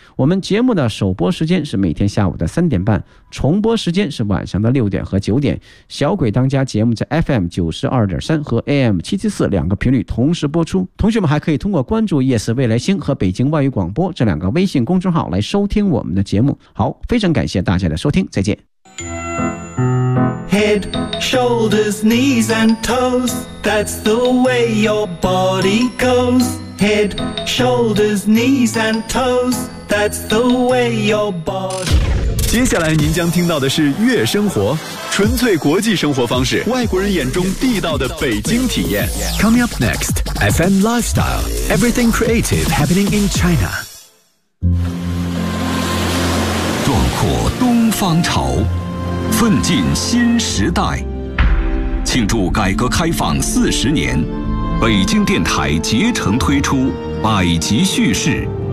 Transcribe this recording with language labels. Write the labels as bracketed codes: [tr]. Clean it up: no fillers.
[zh] 我们节目的首播时间是每天下午的3:30，重播时间是晚上的6点和9点。小鬼当家节目在 FM92.3 和 AM774 两个频率同时播出。同学们还可以通过关注夜色未来星和北京外语广播这两个微信公众号来收听我们的节目。好，非常感谢大家的收听，再见。 [en] Head, shoulders, knees and toes, that's the way your body goes. Head, shoulders, knees and toes, that's the way your body goes. [zh] 接下来您将听到的是月生活，纯粹国际生活方式，外国人眼中地道的北京体验。 [en] Coming up next, FM Lifestyle, everything creative happening in China. [zh] 壮阔东方潮，奋进新时代，庆祝改革开放40年，北京电台竭诚推出百集叙事。